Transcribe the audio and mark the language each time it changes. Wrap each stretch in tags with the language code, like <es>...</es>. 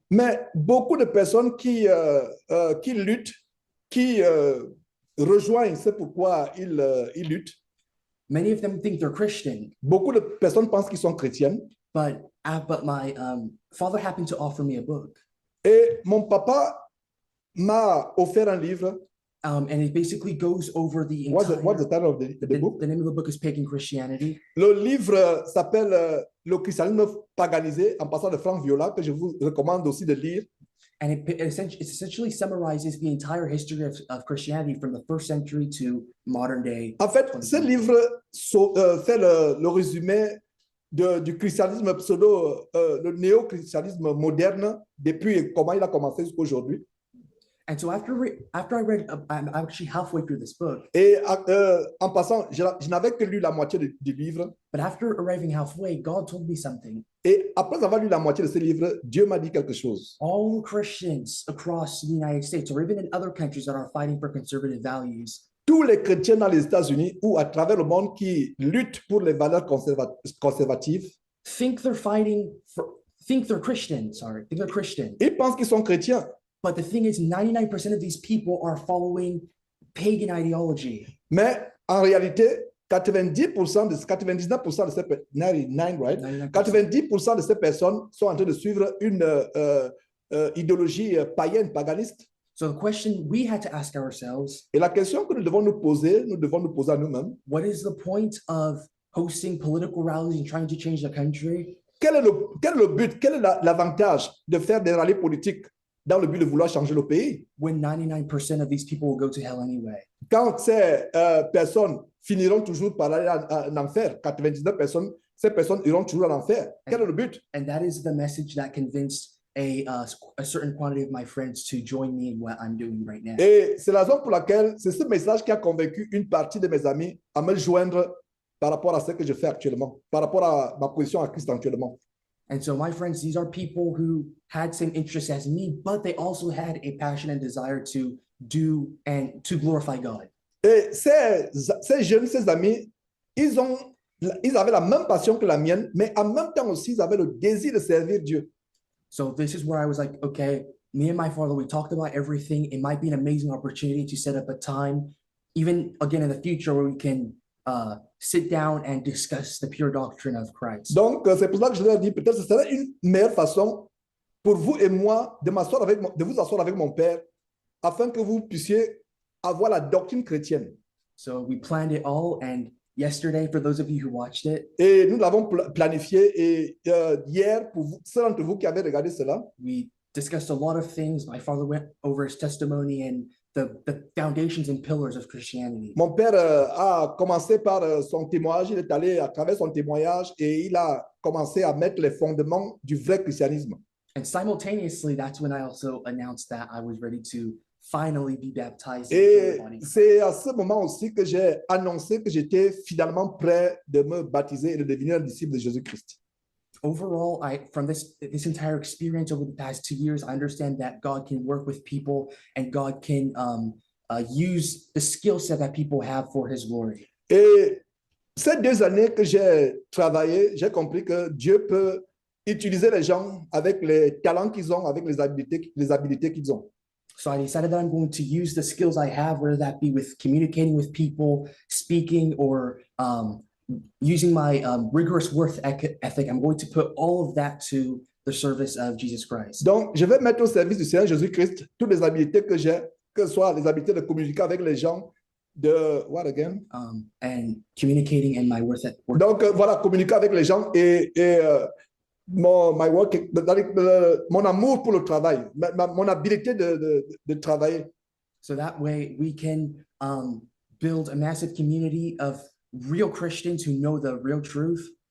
<fr>Mais beaucoup de personnes qui luttent, qui rejoignent, c'est pourquoi ils luttent.</fr> <en>many of them think they're Christian.</en> <fr>Beaucoup de personnes pensent qu'ils sont chrétiennes.</fr> <en>But my father happened to offer me a book,</en> <fr>Et mon papa m'a offert un livre.</fr> <en>and it basically goes over the What's the entire. title of the book? The name of the book is Pagan Christianity,</en> <fr>Le livre s'appelle Le christianisme paganisé, en passant de Franck Viola, que je vous recommande aussi de lire.</fr> <en>and it essentially summarizes the entire history of Christianity from the first century to modern day.</en> <fr>En fait, ce livre fait le résumé du christianisme pseudo, le néo-christianisme moderne, depuis comment il a commencé jusqu'à aujourd'hui.</fr> <en>And so after I read, I'm actually halfway through this book.</en> <fr>Et en passant, je n'avais que lu la moitié du livre.</fr> <en>But after arriving halfway, God told me something.</en> <fr>Et après avoir lu la moitié de ce livre, Dieu m'a dit quelque chose.</fr> <en>All Christians across the United States, or even in other countries that are fighting for conservative values,</en> <fr>Tous les chrétiens dans les États-Unis ou à travers le monde qui luttent pour les valeurs conservatives,</fr> <en>think they're Christian. Sorry, think they're Christian.</en> <fr>ils pensent qu'ils sont chrétiens.</fr> <en>But the thing is, 99% of these people are following pagan ideology.</en> <fr>Mais en réalité, 99% de ces 99%,</fr> <en>right?</en> <fr>90% de ces personnes sont en train de suivre une idéologie païenne, paganiste.</fr> <en>So the question we had to ask ourselves,</en> <fr>Et la question que nous devons nous poser à nous-mêmes,</fr> <en>what is the point of hosting political rallies and trying to change the country</en> <fr>quel est le but, quel est l'avantage de faire des rallyes politiques dans le but de vouloir changer le pays</fr> <en>when 99% of these people will go to hell anyway?</en> <fr>quand ces personnes finiront toujours par aller en enfer, 99 personnes, ces personnes iront toujours en enfer. Quel est le but?</fr> <en>And that is the message that convinced a certain quantity of my friends to join me in what I'm doing right now.</en> <fr>Et c'est la raison pour laquelle c'est ce message qui a convaincu une partie de mes amis à me joindre par rapport à ce que je fais actuellement, par rapport à ma position à Christ actuellement.</fr> <en>And so my friends, these are people who had same interests as me, but they also had a passion and desire to do and to glorify God.</en> <fr>Et ces jeunes, ces amis, ils avaient la même passion que la mienne, mais en même temps aussi, ils avaient le désir de servir Dieu.</fr> <en>So this is where I was like, okay, me and my father, we talked about everything. It might be an amazing opportunity to set up a time, even again in the future, where we can sit down and discuss the pure doctrine of Christ.</en> <fr>Donc, c'est pour ça que je leur dis, peut-être ce serait une meilleure façon pour vous et moi de vous asseoir avec mon père, afin que vous puissiez avoir la doctrine chrétienne.</fr> <en>So we planned it all, and yesterday, for those of you who watched it,</en> <fr>Et nous l'avons planifié. Et hier, pour ceux d'entre vous qui avaient regardé cela,</fr> <en>we discussed a lot of things. My father went over his testimony and the foundations and pillars of Christianity.</en> <fr>mon père a commencé par son témoignage. Il est allé à travers son témoignage et il a commencé à mettre les fondements du vrai christianisme.</fr> <en>And simultaneously, that's when I also announced that I was ready to finally be baptized. into</en> <fr>Et</fr> <en>the body.</en> <fr>c'est à ce moment aussi que j'ai annoncé que j'étais finalement prêt de me baptiser et de devenir un disciple de Jésus-Christ.</fr> <en>Overall, from this entire experience over the past 2 years, I understand that God can work with people and God can use the skill set that people have for His glory.</en> <fr>Et ces 2 années que j'ai travaillé, j'ai compris que Dieu peut utiliser les gens avec les talents qu'ils ont, avec les habilités qu'ils ont.</fr> <en>So I decided that I'm going to use the skills I have, whether that be with communicating with people, speaking, or using my rigorous work ethic. I'm going to put all of that to the service of Jesus Christ.</en> <fr>Donc, je vais mettre au service du Seigneur Jésus-Christ toutes les habilités que j'ai, que ce soit les habilités de communiquer avec les gens, de</fr> <en>what again? And communicating and my work.</en> <fr>Donc, voilà, communiquer avec les gens et mon amour pour le travail, mon habilité de travailler.</fr> <en>So that way we can build a massive community of real Christians who know the real truth.</en>